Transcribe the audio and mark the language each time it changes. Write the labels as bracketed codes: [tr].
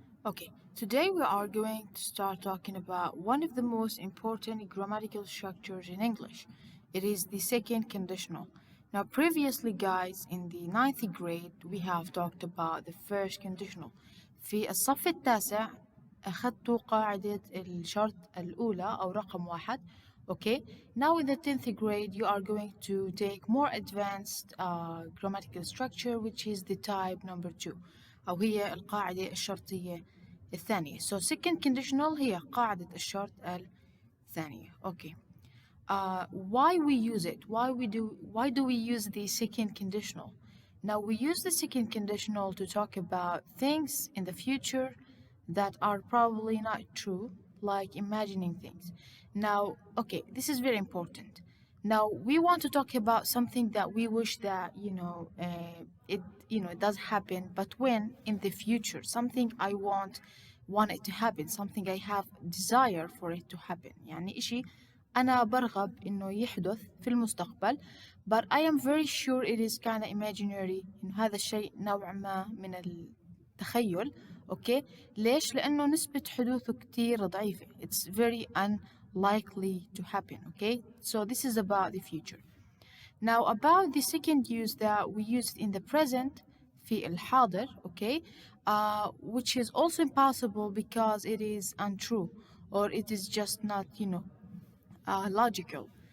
[en] Okay, today we are going to start talking about one of the most important grammatical structures in English. It is the second conditional. Now, previously, guys, in the ninth grade, we have talked about the first conditional. [ar] في الصف التاسع أخذت قاعدة الشرط الأولى أو رقم واحد. [en] Okay, now in the 10th grade, you are going to take more advanced grammatical structure, which is the type number 2. [ar] أو هي القاعدة الشرطية الثانية. [en] So second conditional [ar] هي قاعدة الشرط الثانية. [en] Okay. Why we use it? Why do we use the second conditional? Now we use the second conditional to talk about things in the future that are probably not true, like imagining things. Now, okay, this is very important. Now we want to talk about something that we wish that it does happen, but when in the future, something I want it to happen, something I have desire for it to happen. [ar] يعني إشي أنا برغب إنه يحدث في المستقبل, [en] but I am very sure it is kind of imaginary. [ar] إنه هذا الشيء نوع ما من التخيل. أوكي ليش؟ لأنه نسبة حدوثه كتير ضعيفة. [en] It's very unlikely to happen. Okay, so this is about the future. Now about the second use that we used in the present [ar] في الحاضر, [en] okay, which is also impossible because it is untrue or it is just not logical.